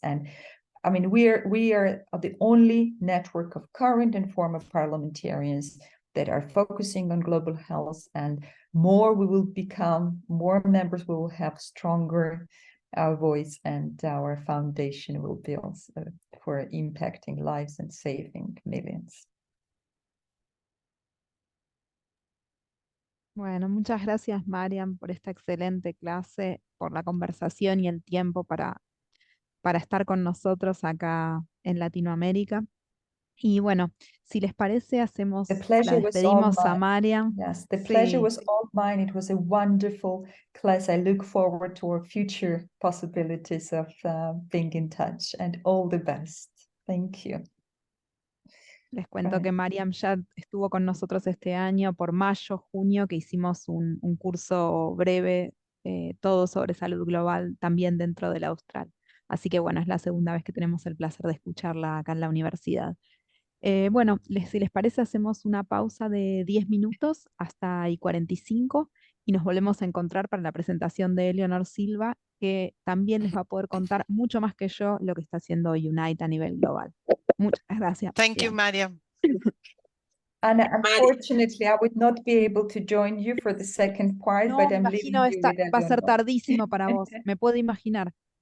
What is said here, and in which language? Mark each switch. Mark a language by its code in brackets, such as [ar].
[en] And I mean, we are the only network of current and former parliamentarians that are focusing on global health, and more we will become, more members we will have, stronger our voice, and our foundation will build for impacting lives and saving millions. [es] Bueno, muchas gracias, Mariam, por esta excelente clase, por la conversación y el tiempo para estar con nosotros acá en Latinoamérica. Y bueno, si les parece, la despedimos a Mariam. [en] Yes, the pleasure was all mine. It was a wonderful class. I look forward to our future possibilities of being in touch, and all the best. Thank you. [es] Les cuento que Mariam ya estuvo con nosotros este año por mayo, junio, que hicimos un curso breve, todo sobre salud global, también dentro de la Austral. Así que bueno, es la segunda vez que tenemos el placer de escucharla acá en la universidad. Bueno, si les parece, hacemos una pausa de 10 minutos hasta y 45 y nos volvemos a encontrar para la presentación de Eleonor Silva, que también les va a poder contar mucho más que yo lo que está haciendo Unite a nivel global. Muchas gracias. [en] Thank you, Mariam. And unfortunately, I would not be able to join you for the second part, [es] No, [en] but [es] me [en] I'm [es] imagino va a ser tardísimo para vos, me puedo imaginar.